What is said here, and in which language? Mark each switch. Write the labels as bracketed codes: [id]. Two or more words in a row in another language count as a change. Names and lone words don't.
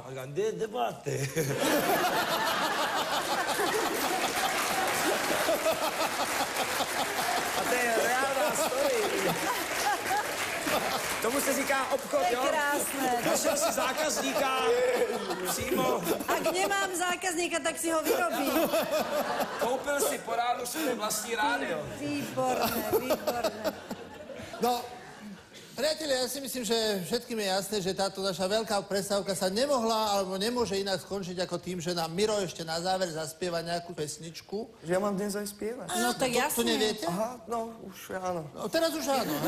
[cs] A říká, kde máte? A to je reálná story. Tomu se říká obchod, jo? Krásné. Našel si zákazníka přímo. [sk] Ak nemám zákazníka, tak si ho vyrobím. [cs] Koupil si po ránu svoje vlastní rádio. Výborné. [sk] No, priatelia, ja si myslím, že všetkým je jasné, že táto naša veľká prestávka sa nemohla alebo nemôže inak skončiť ako tým, že nám Miro ešte na záver zaspieva nejakú pesničku. Že ja mám dnes aj spievať. No tak jasne. To neviete? Aha, no, už áno. No, teraz už áno, hej?